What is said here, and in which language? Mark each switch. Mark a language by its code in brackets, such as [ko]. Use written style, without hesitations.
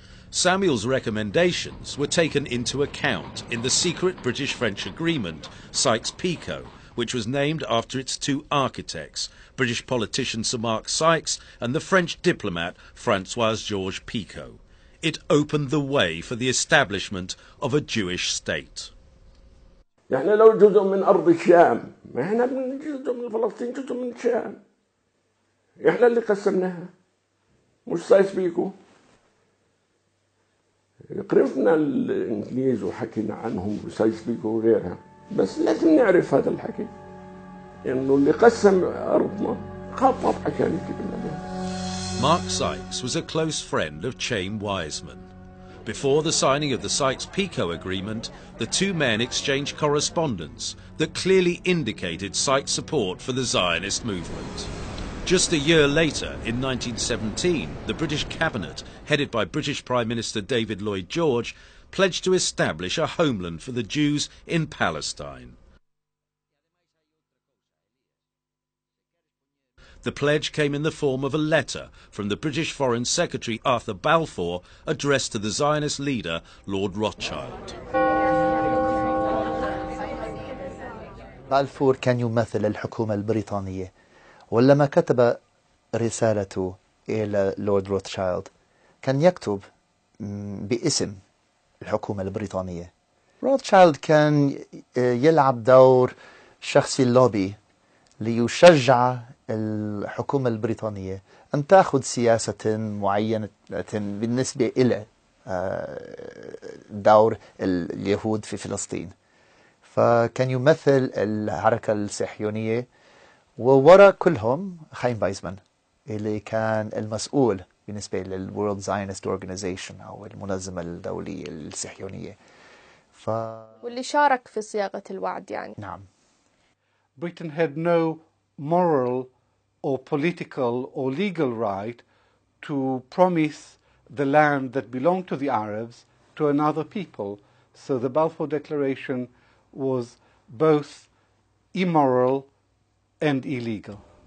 [en] Samuel's recommendations were taken into account in the secret British-French agreement, Sykes-Picot, which was named after its two architects, British politician Sir Mark Sykes and the French diplomat François-Georges Picot. It opened the way for the establishment of a Jewish state. [ar] احنا لو جزء من أرض الشام، ما احنا جزء من فلسطين، جزء من الشام. احنا اللي قسمناها، مش سايس-بيكو. قرفنا الإنجليز وحكينا عنهم وسايس-بيكو وغيرها. بس لازم نعرف هذا الحكي إنه اللي قسم أرضنا خطط عشان يجيب لنا. [en] Mark Sykes was a close friend of Chaim Weizmann. Before the signing of the Sykes-Picot agreement, the two men exchanged correspondence that clearly indicated Sykes' support for the Zionist movement. Just a year later, in 1917, the British cabinet, headed by British Prime Minister David Lloyd George, pledged to establish a homeland for the Jews in Palestine. The pledge came in the form of a letter from the British Foreign Secretary Arthur Balfour addressed to the Zionist leader Lord Rothschild. [ar] بالفور كان يمثل الحكومة البريطانية، ولما كتب رسالته إلى لورد روثشايلد كان يكتب باسم الحكومة البريطانية. روثشايلد كان يلعب دور شخصي اللوبي ليشجع الحكومة البريطانية أن تأخذ سياسة معينة بالنسبة إلى دور اليهود في فلسطين. فكان يمثل الحركة الصهيونية، ووراء كلهم خايم وايزمان اللي كان المسؤول بالنسبة للورلد زاينست اورجانيزيشن أو المنظمة الدولية الصهيونية. واللي شارك في صياغة الوعد يعني. نعم. [en] Britain had no moral or political or legal right to promise the land that belonged to the Arabs to another people. So the Balfour Declaration was both immoral and illegal.